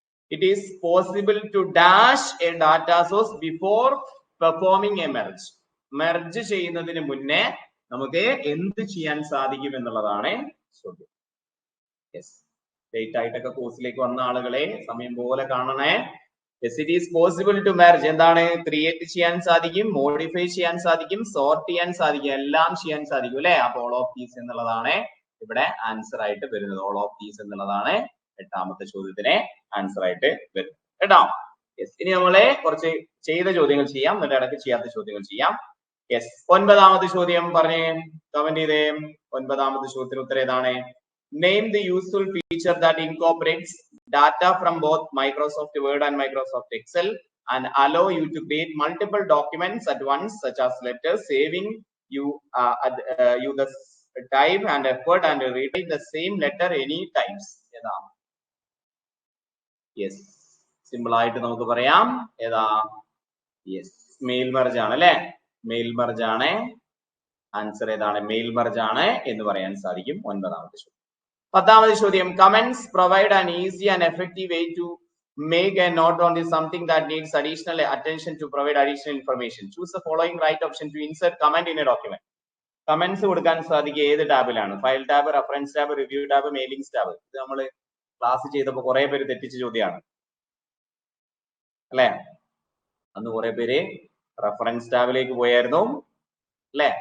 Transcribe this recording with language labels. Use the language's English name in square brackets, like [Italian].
[English] It is possible to dash a data source before performing a merge. [Malayalam] Merge ചെയ്യുന്നതിന് മുന്നേ നമുക്ക് എന്ത് ചെയ്യാൻ സാധിക്കും എന്നുള്ളതാണ് ചോദ്യം. ലേറ്റ് ആയിട്ടൊക്കെ കോഴ്സിലേക്ക് വന്ന ആളുകളെ സമയം പോലെ കാണണേ. [English] It is possible to merge. [Malayalam] എന്താണ്? ക്രിയേറ്റ് ചെയ്യാൻ സാധിക്കും, മോഡിഫൈ ചെയ്യാൻ സാധിക്കും, സോർട്ട് ചെയ്യാൻ സാധിക്കും, എല്ലാം ചെയ്യാൻ സാധിക്കും അല്ലെ? അപ്പൊ ഓൾ ഓഫ് ദീസ് എന്നുള്ളതാണ് ഇവിടെ ആൻസർ ആയിട്ട് വരുന്നത്. ഓൾ ഓഫ് ദീസ് എന്നുള്ളതാണ് എട്ടാമത്തെ ചോദ്യത്തിന് ആൻസർ ആയിട്ട് വരും കേട്ടോ. ഇനി നമ്മളെ കുറച്ച് ചെയ്ത ചോദ്യങ്ങൾ ചെയ്യാം, എന്നിട്ട് ഇടയ്ക്ക് ചെയ്യാത്ത ചോദ്യങ്ങൾ ചെയ്യാം. ഒൻപതാമത്തെ ചോദ്യം പറഞ്ഞേ, കമന്റ് ചെയ്തേ. ഒൻപതാമത്തെ ചോദ്യത്തിന് ഉത്തരം ഏതാണ്? [English] Name the useful feature that incorporates data from both Microsoft Word and Microsoft Excel and allow you to create multiple documents at once, such as letters, saving you the type and effort and retype the same letter any times. [Malayalam] ഏതാ? Yes, simple ആയിട്ട് നമുക്ക് പറയാം. ഏതാ? Yes, mail merge ആണ് അല്ലെ? Mail merge ആണ്. Answer ഏതാണ്? Mail merge ആണ് എന്ന് പറയാൻ സാധിക്കും. 9ാമത്തെ ചോദ്യം. 10ാമത്തെ ചോദ്യം, [English] Comments provide an easy and effective way to make a note on this something that needs additional attention to provide additional information. Choose the following right option to insert comment in a document. [Malayalam] Comments കൊടുക്കാൻ സാധിക്കുക ഏത് ടാബിലാണ്? File tab, reference tab, review tab, mailings tab. ഇത് നമ്മൾ class ചെയ്തപ്പോൾ കുറെ പേര് തെറ്റിച്ച ചോദ്യമാണ് അല്ലെ? അന്ന് കുറെ പേര് റെഫറൻസ് ടാബിലേക്ക് പോയായിരുന്നു അല്ലെ?